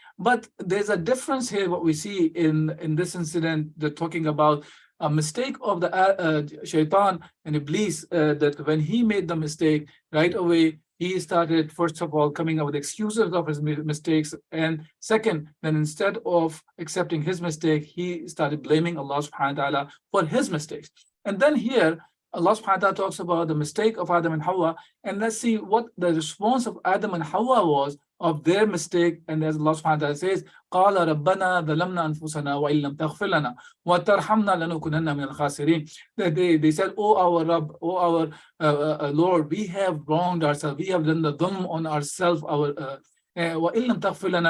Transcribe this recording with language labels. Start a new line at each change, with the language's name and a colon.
English: But there's a difference here. What we see in this incident, they're talking about a mistake of the shaitan and Iblis, that when he made the mistake, right away he started, first of all, coming up with excuses of his mistakes, and second, then instead of accepting his mistake, he started blaming Allah subhanahu wa ta'ala for his mistakes. And then here Allah subhanahu wa ta'ala talks about the mistake of Adam and Hawa, and let's see what the response of Adam and Hawa was of their mistake.
Arabic: And as Allah subhanahu wa ta'ala says, قَالَ رَبَّنَا ظَلَمْنَا أَنفُسَنَا وَإِن لَمْ تَغْفِرْ لَنَا وَتَرْحَمْنَا لَنَكُونَنَّ مِنَ الْخَاسِرِينَ.
English: That they said, "Oh our Rabb, oh our Lord, we have wronged ourselves, we have done the dhulm on ourselves,
Arabic: وَإِن لَمْ تَغْفِرْ لَنَا."